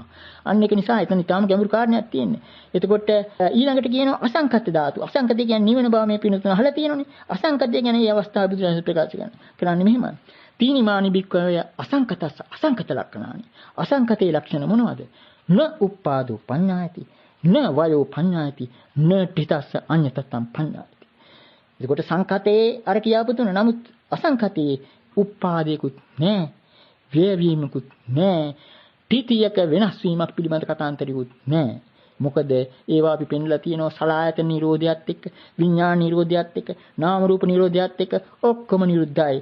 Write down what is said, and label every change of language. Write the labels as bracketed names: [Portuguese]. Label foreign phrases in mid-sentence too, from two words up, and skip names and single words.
[Sinhala] අන්න ඒක නිසා එතන ඊටාම ගැඹුරු කාරණයක් තියෙන්නේ. එතකොට ඊළඟට කියනවා අසංකත ධාතු. අසංකත කියන්නේ නිවන බව මේ පිනුතුන අහලා තියෙනවනේ. අසංකතය ගැන මේ අවස්ථාව බුදුරජාණන් ප්‍රකාශ කරන්නේ මෙහෙමයි. [Pali] තීනිමානි බික්කවේ අසංකතස්ස අසංකත ලක්ෂණානි. [Sinhala] අසංකතේ ලක්ෂණ මොනවද? [Pali] න උපාදෝ පඤ්ඤායති, න වයෝ පඤ්ඤායති, න පිටස්ස අඤ්ඤතත්තම් පඤ්ඤායති. [Sinhala] එතකොට සංකතේ අර කියාපු තුන. නමුත් අසංකතේ උපාදේකුත් නැහැ. වේවීමකුත් නැහැ. පිටියක වෙනස් වීමක් පිළිබඳ කතාන්තරිකුත් නැහැ. මොකද ඒවා අපි පෙන්ලා තියෙනවා සලආයතන නිරෝධයත් එක්ක, විඥාන නිරෝධයත් එක්ක, නාම රූප නිරෝධයත් එක්ක ඔක්කොම නිරුද්ධයි.